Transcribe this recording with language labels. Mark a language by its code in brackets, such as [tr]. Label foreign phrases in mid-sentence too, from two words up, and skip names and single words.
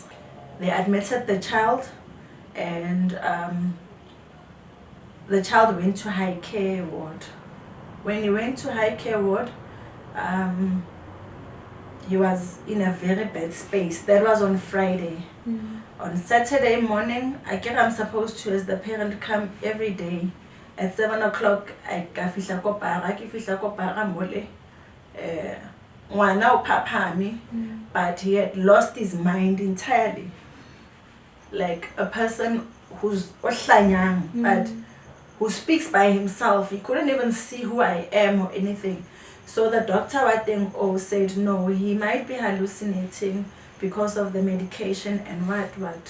[en] They admitted the child, and the child went to high care ward when he went to high care ward, he was in a very bad space. That was on Friday. On Saturday morning, I'm supposed to, as the parent, come every day at 7 o'clock. [st] I fihla ko para mole. Ngwana o phaphame, [en] but he had lost his mind entirely. Like a person who's ohlanyang, but who speaks by himself. He couldn't even see who I am or anything. So the doctor said no, he might be hallucinating because of the medication and what.